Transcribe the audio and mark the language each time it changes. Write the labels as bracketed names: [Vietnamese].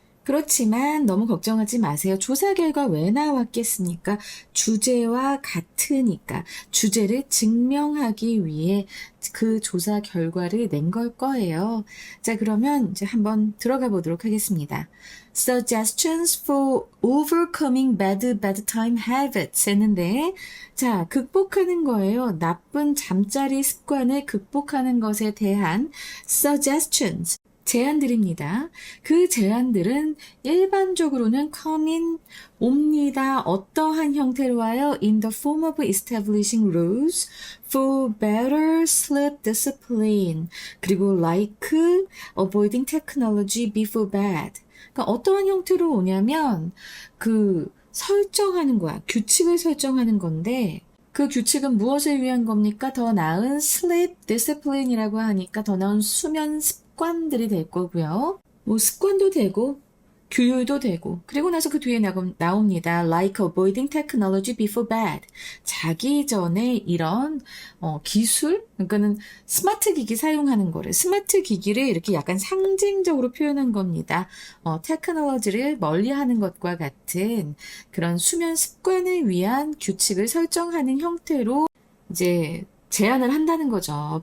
[Korean] 그렇지만 너무 걱정하지 마세요. 조사 결과 왜 나왔겠습니까? 주제와 같으니까 주제를 증명하기 위해 그 조사 결과를 낸 걸 거예요. 자, 그러면 이제 한번 들어가 보도록 하겠습니다. [English] Suggestions for overcoming bad bedtime habits [Korean] 했는데, 자, 극복하는 거예요. 나쁜 잠자리 습관을 극복하는 것에 대한 suggestions. 제안들입니다. 그 제안들은 일반적으로는 옵니다. 어떠한 형태로 와요? [English] In the form of establishing rules for better sleep discipline. [Korean] 그리고 [English] like avoiding technology before bed. [Korean] 그러니까 어떠한 형태로 오냐면 설정하는 거야. 규칙을 설정하는 건데 그 규칙은 무엇을 위한 겁니까? 더 나은 sleep discipline이라고 하니까 더 나은 수면 습관들이 될 거고요. 습관도 되고 규율도 되고 그리고 나서 그 뒤에 나옵니다. [English] Like avoiding technology before bed. [Korean] 자기 전에 이런 기술, 그러니까는 스마트 기기 사용하는 거를 스마트 기기를 이렇게 약간 상징적으로 표현한 겁니다. 테크놀로지를 멀리하는 것과 같은 그런 수면 습관을 위한 규칙을 설정하는 형태로 이제 제안을 한다는 거죠.